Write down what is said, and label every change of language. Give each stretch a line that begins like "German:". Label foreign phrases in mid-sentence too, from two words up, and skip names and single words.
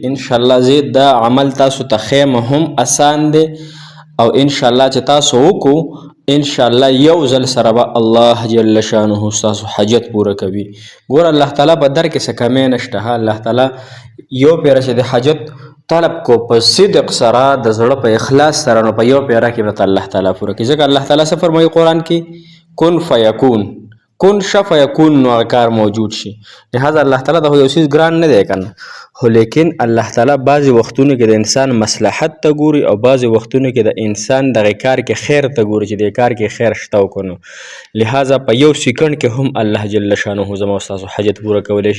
Arabic: ان شاء الله
Pashto: زه دا عمل تاسو ته ښیم، هم اسان دی او
Arabic: ان شاء الله
Pashto: چې تاسو وکړو
Arabic: ان شاء الله
Pashto: یو ځل سره به الله
Arabic: جل شانه
Pashto: ستاسو حاجت پوره کوي. ګوره الله تعالی په در کې څه کمی نشته. الله تعالی یو پیره چې د حاجت طلب کو په صدق سره، د زړه په اخلاص سره، نو په یو پیره کې به الله تعالی پوره کوي. ځکه الله تعالی څه فرمایي قرآن کې؟
Arabic: کن فیکون،
Pashto: کن شه فیکون، نو هغه کار موجود شي. لهذا الله تعالی د یو څیز ګران نه دی کنه، خو لیکن الله تعالی بعضې وختونو کې د انسان مصلحت ته ګوري او بعضې وختونو کې د انسان دغه کار کې خیر ته ګوري چې د کار کې خیر شته او که نو. لهذا په یو سیکنډ کې هم الله
Arabic: جل شانه
Pashto: زما او ستاسو حاجت پوره کولی شي.